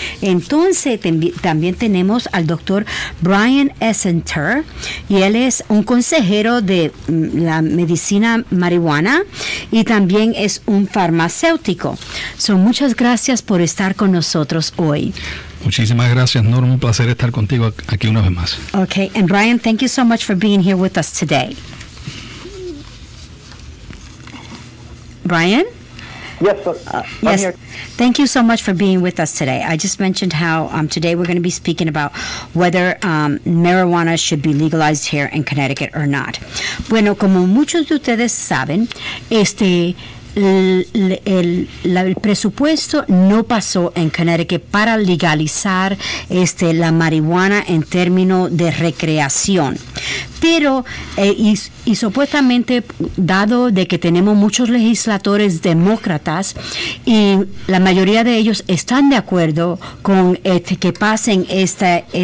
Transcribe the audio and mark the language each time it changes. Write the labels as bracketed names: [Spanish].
[Spanish] Entonces también tenemos al doctor Brian Essenter, y él es un consejero de la medicina marihuana y también es un farmacéutico. Muchas gracias por estar con nosotros hoy. Muchísimas gracias, Norma. Un placer estar contigo aquí una vez más. [English] Okay, and Brian, thank you so much for being here with us today. Brian? Yes, yes. Here. Thank you so much for being with us today. I just mentioned how today we're going to be speaking about whether marijuana should be legalized here in Connecticut or not. [Spanish] Bueno, como muchos de ustedes saben, el presupuesto no pasó en Connecticut para legalizar la marihuana en términos de recreación, pero y supuestamente, dado de que tenemos muchos legisladores demócratas y la mayoría de ellos están de acuerdo con que pasen esta